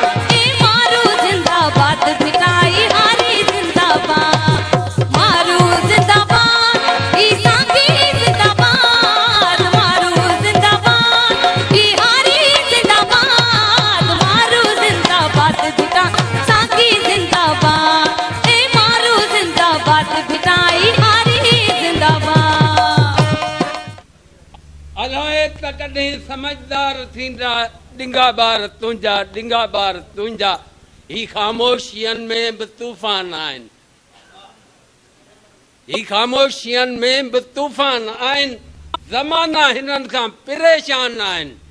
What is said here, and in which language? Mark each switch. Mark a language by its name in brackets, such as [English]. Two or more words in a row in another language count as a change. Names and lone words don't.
[Sindhi] ए मारू जिंदाबाद बिताई हारी जिंदाबाद मारू जिंदाबाद की साथी जिंदाबाद मारू जिंदाबाद की हारी जिंदाबाद मारू जिंदाबाद बिता साथी जिंदाबाद ए मारू जिंदाबाद बिताई हारी जिंदाबाद। अलाए त कॾहिं समझदार थींदा डिंगा बार तुंहिंजा ही ख़ामोशियनि में बि तूफ़ान आहिनि ही ख़ामोशियनि में बि तूफ़ान आहिनि ज़माना हिननि खां परेशान आहिनि